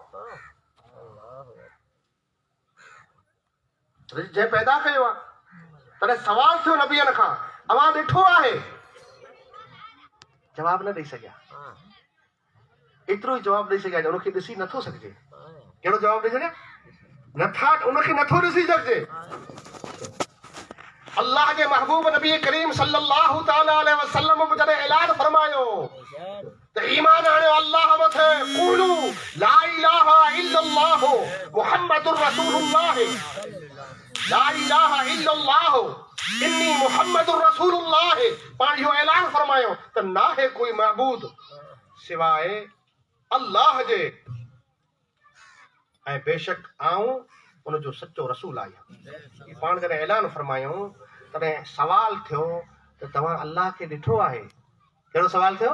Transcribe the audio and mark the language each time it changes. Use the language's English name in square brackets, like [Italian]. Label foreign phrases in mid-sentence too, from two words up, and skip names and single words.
[Sindhi] जंहिं पैदा कयो आहे तॾहिं सवाल थियो नबियनि खां अवां ॾिठो आहे जवाब न ॾेई सघिया एतिरो ई जवाब ॾेई सघिया जो उनखे ॾिसी नथो सघिजे कहिड़ो जवाब ॾेई सघिया नथा उनखे नथो ॾिसी सघिजे अल्लाह के महबूब नबी करीम [Arabic] صلى الله تعالى عليه وسلم [Sindhi] बि जॾहिं ऐलान फरमायो त ईमान आणियो अल्लाह मथे [Arabic] قولوا لا إله إلا الله محمد رسول الله لا إله إلا الله إني محمد رسول الله [Sindhi] पाण इहो ऐलान फरमायो त नाहे कोई महबूद सिवाय अल्लाह जे ऐं बेशक आऊं उनजो सच्चो रसूल आहियां पाण जॾहिं ऐलान फरमायूं तॾहिं सवाल थियो त तव्हां अल्लाह खे ॾिठो आहे कहिड़ो सवाल थियो